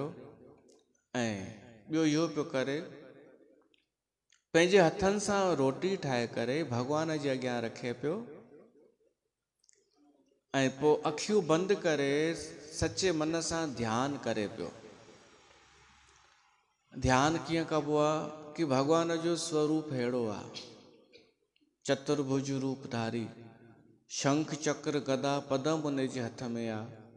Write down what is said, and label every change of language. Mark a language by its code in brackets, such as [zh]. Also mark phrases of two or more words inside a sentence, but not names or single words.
[sd] ऐं ॿियो इहो पियो करे, पंहिंजे हथनि सां रोटी ठाहे करे भॻवान जे अॻियां रखे पियो, ऐं पोइ अखियूं बंदि करे सचे मन सां ध्यानु करे पियो। ध्यानु कीअं कबो आहे कि भॻवान जो स्वरूप अहिड़ो आहे, चतुर्भुज रूपधारी, शंख चक्र गदा पदम उन जे हथ में आहे।